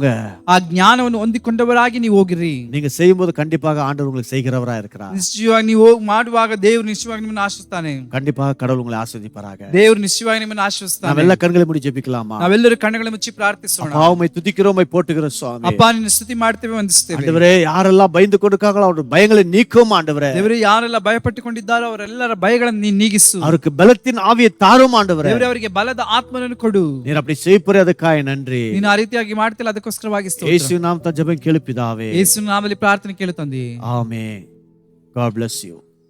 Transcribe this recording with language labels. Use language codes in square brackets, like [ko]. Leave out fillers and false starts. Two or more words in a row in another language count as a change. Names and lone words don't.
[kn] ಆ ಜ್ಞಾನವನ್ನು ಹೊಂದಿಕೊಂಡವರಾಗಿ ನೀವು ಹೋಗಿರಿ. [ta] நீங்க செய்யும்போது கண்டிப்பாக ஆண்டவர் உங்களுக்கு செய்கிறவரா இருக்கிறார். [kn] ನಿಶ್ಚಯವಾಗಿ ನೀವು ಮಾಡುವಾಗ ದೇವರು ನಿಶ್ಚಯವಾಗಿ ನಿಮ್ಮನ್ನು ಆಶೀರ್ವದಿಸ್ತಾನೆ. [ta] கண்டிப்பாக கடவுள் உங்களை ஆசீர்வதிப்பாராக. [kn] ದೇವರು ನಿಶ್ಚಯವಾಗಿ ನಿಮ್ಮನ್ನು ಆಶೀರ್ವದಿಸ್ತಾನೆ. [ta] நாமெல்ல கண்களை மூடி ஜெபிக்கலாமா? [kn] ನಾವೆಲ್ಲರೂ ಕಣ್ಣುಗಳ ಮುಚ್ಚಿ ಪ್ರಾರ್ಥಿಸೋಣ. [ta] அப்பா உம்மை துதிக்கிறோம், உம்மை போற்றுகிறோம் சுவாமி. [kn] ಅಪ್ಪ ನಿನ್ನ ಸ್ತುತಿ ಮಾಡ್ತೇವೆ, ವಂದಿಸ್ತೇವೆ. [ta] ஆண்டவரே, யாரெல்லாம் பயந்து கொடுக்காங்களோ அவருடைய பயங்களை நீக்கும் ஆண்டவரே. [kn] ದೇವರು ಯಾರೆಲ್ಲ ಭಯಪಟ್ಟುಕೊಂಡಿದ್ದಾರೋ ಅವರೆಲ್ಲರ ಭಯಗಳನ್ನು ನೀನು ನೀಗಿಸು. [ta] அவருக்கு பலத்தின் ஆவியை தாரும் ஆண்டவரே. [kn] ದೇವರೇ ಅವರಿಗೆ ಬಲದ ಆತ್ಮನನ್ನು ಕೊಡು. [ta] நீர் அப்படி செய்யப்போறே ಅದಕ್ಕಾಗಿ நன்றி. [kn] ನೀನು ಆ ರೀತಿಯಾಗಿ ಮಾಡ್ತಿಲ್ಲ, ಅದಕ್ಕೋಸ್ಕರವಾಗಿ ಸ್ತೋತ್ರ. [ta] யேசு நாமத ஜெபம் கேளு பிதாவே. [kn] ಯೇಸುವಿನ ನಾಮದಲ್ಲಿ ಪ್ರಾರ್ಥನೆ ಕೇಳು ತಂದೆ. ಆಮೆನ್. [en] God bless you.